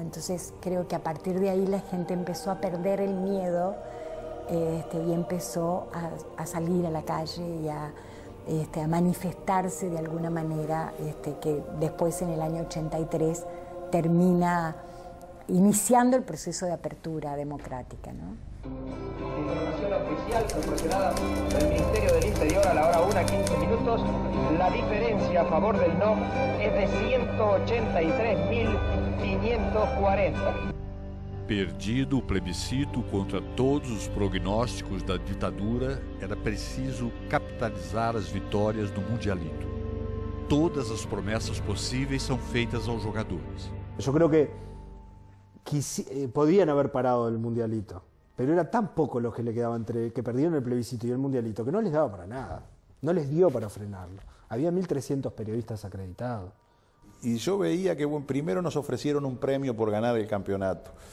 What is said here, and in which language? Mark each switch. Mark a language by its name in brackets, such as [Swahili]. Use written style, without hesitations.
[Spanish] Entonces creo que a partir de ahí la gente empezó a perder el miedo y empezó a salir a la calle y a manifestarse de alguna manera, que después en el año 83 termina iniciando el proceso de apertura democrática, ¿no? Información oficial proporcionada del Ministerio del Interior a la hora 1:15, la diferencia a favor del no es de 183.540. [Portuguese] Perdido o plebiscito contra todos os prognósticos da ditadura, era preciso capitalizar as vitórias do Mundialito. Todas as promessas possíveis são feitas aos jogadores. [Spanish] Yo creo que podían haber parado el Mundialito, pero era tan poco los que le quedaba entre que perdieron el plebiscito y el Mundialito que no les daba para nada, no les dio para frenarlo. Había 1.300 periodistas acreditados. Y yo veía que primero nos ofrecieron un premio por ganar el campeonato.